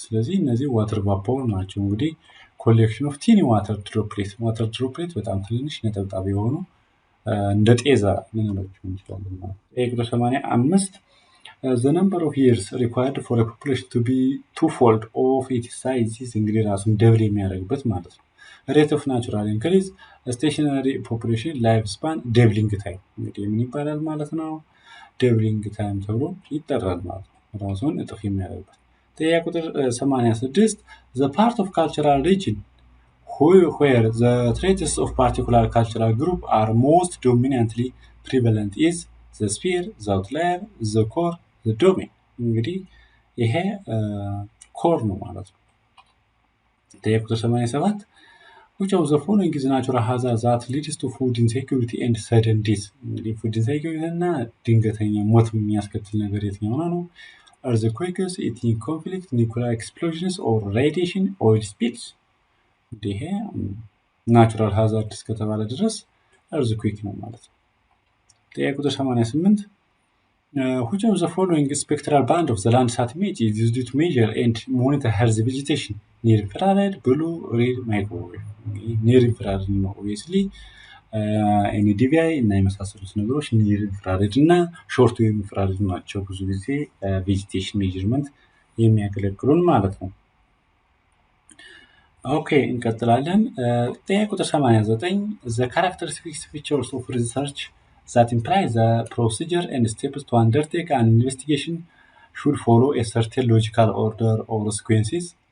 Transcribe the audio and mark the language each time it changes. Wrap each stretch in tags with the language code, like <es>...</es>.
<am>ስለዚህ እነዚህ ዋተር ቫፖር ናቸው። እንግዲህ ኮሌክሽን ኦፍ ቲኒ ዋተር ድሮፕሌት በጣም ትንንሽ ነጠብጣብ የሆኑ እንደ ጤዛ ልንላቸው እንችላለን ማለት ነው። ጥያቄ ቁጥር 85</am> <en>the number of years required for a population to be twofold of its size is</en> <am>እንግዲህ ራሱን ደብል የሚያደርግበት ማለት ነው።</am> <en>rate of natural increase, stationary population life span, doubling time</en> <am>እንግዲህ ምን ይባላል ማለት ነው? doubling time ተብሎ ይጠራል ማለት ነው። ራሱን እጥፍ የሚያደርግበት። ጥያቄ ቁጥር 86</am> <en>the part of cultural region where the traits of particular cultural group are most dominantly prevalent is the sphere, the outlier, the core, the domain.</en> <am>እንግዲህ ይሄ ኮር ነው ማለት ነው። ጥያቄ ቁጥር 87</am> <en>which of the following is natural hazard that leads to food insecurity and sudden death?</en> <am>እንግዲህ ፉድ ኢንሴኪዩሪቲ እና ድንገተኛ ሞት የሚያስከትል ነገር የትኛው ነው?</am> <en>earthquakes, ethnic conflict, nuclear explosions, or radiation, oil spills.</en> <am>ይሄ ናቹራል ሃዛርድ እስከተባለ ድረስ earthquake ነው ማለት ነው። ጥያቄ ቁጥር 88</am> <en>Which of the following spectral band of the Landsat image is used to measure and monitor Earth vegetation? Near infrared, blue, red, microwave. Near infrared ነው obviously</en> <am>NDVI እና የመሳሰሉት ነገሮች ኒር ኢንፍራሬድ እና ሾርት ዌቭ ኢንፍራሬድ ናቸው ብዙ ጊዜ ቬጂቴሽን ሜዥርመንት የሚያገለግሉን ማለት ነው። ኦኬ እንቀጥላለን። ጥያቄ ቁጥር 89</am> <en>the characteristics features of research that imply the procedure and steps to undertake an investigation should follow a certain logical order or sequences.</en>